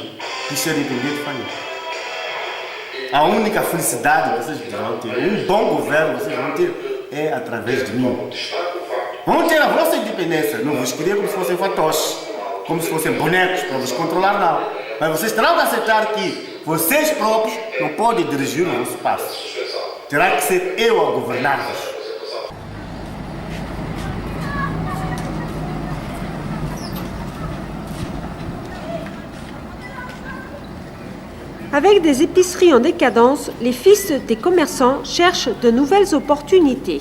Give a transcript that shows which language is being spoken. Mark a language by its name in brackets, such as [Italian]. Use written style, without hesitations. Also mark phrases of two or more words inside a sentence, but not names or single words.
[Portuguese] Quis ser independente, falhou. A única felicidade que vocês vão ter, um bom governo vocês vão ter, é através de mim. Vão ter a vossa independência. Não vos queria como se fossem fantoches, como se fossem bonecos para vos controlar, não. Mas vocês terão que aceitar que vocês próprios não podem dirigir o vosso passo. Terá que ser eu a governar-vos. [French] Avec des épiceries en décadence, les fils des commerçants cherchent de nouvelles opportunités.